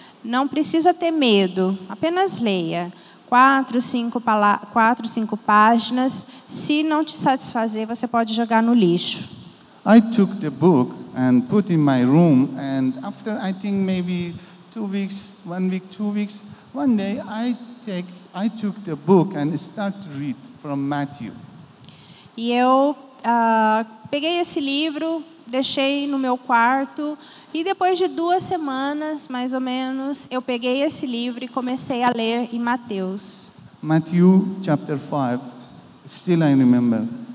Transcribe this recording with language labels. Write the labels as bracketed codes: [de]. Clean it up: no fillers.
[pt] Não precisa ter medo, apenas leia. 4, 5 páginas. Se não te satisfazer, você pode jogar no lixo. [en] I took the book and put in my room, and after I think maybe 2 weeks, 1 week, 2 weeks, one day I took the book and started to read from Matthew. [pt] E eu peguei esse livro, deixei no meu quarto, e depois de 2 semanas, mais ou menos, eu peguei esse livro e comecei a ler em Mateus. [en] Matthew chapter 5, still I remember.